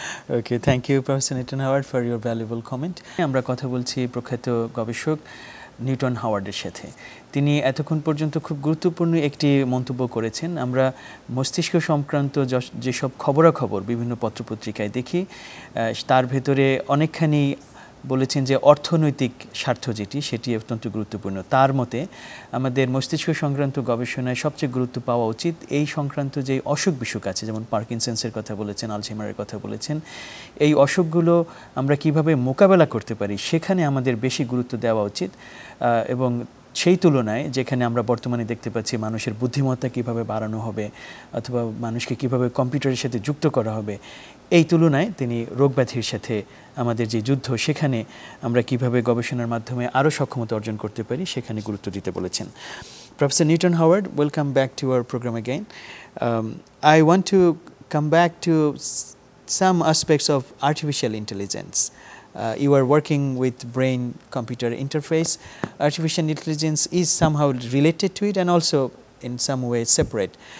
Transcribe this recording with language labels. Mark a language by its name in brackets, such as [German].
[English] Okay, thank you, Professor Newton Howard, for your valuable comment. [Bangla] আমরা কথা বলছি প্রখ্যাত গবেষক নিউটন হাওয়ার্ডের সাথে। তিনি এতক্ষণ পর্যন্ত খুব গুরুত্বপূর্ণ একটি মন্তব্য করেছেন। আমরা মস্তিষ্ক সংক্রান্ত যেসব খবরাখবর বিভিন্ন পত্রপত্রিকায় দেখি, তার ভেতরে অনেকখানি বলেছেন যে অর্থনৈতিক স্বার্থ সেটি অত্যন্ত গুরুত্বপূর্ণ। তার মতে আমাদের মস্তিষ্ক সংক্রান্ত গবেষণায় সবচেয়ে গুরুত্ব পাওয়া উচিত এই সংক্রান্ত যে অসুখ বিসুখ আছে, যেমন পার্কিনসন্সের কথা বলেছেন, আলঝেইমারের কথা বলেছেন, এই অসুখগুলো আমরা কিভাবে মোকাবেলা করতে পারি সেখানে আমাদের বেশি গুরুত্ব দেওয়া উচিত। এবং সেই তুলনায় যেখানে আমরা বর্তমানে দেখতে পাচ্ছি মানুষের বুদ্ধিমত্তা কিভাবে বাড়ানো হবে অথবা মানুষকে কিভাবে কম্পিউটারের সাথে যুক্ত করা হবে, এই তুলনায় তিনি রোগব্যাধির সাথে আমাদের যে যুদ্ধ সেখানে আমরা কিভাবে গবেষণার মাধ্যমে আরও সক্ষমতা অর্জন করতে পারি সেখানে গুরুত্ব দিতে বলেছেন। [English] Professor Newton Howard, welcome back to our program again. I want to come back to some aspects of artificial intelligence. You are working with brain-computer interface. Artificial intelligence is somehow related to it and also in some way separate.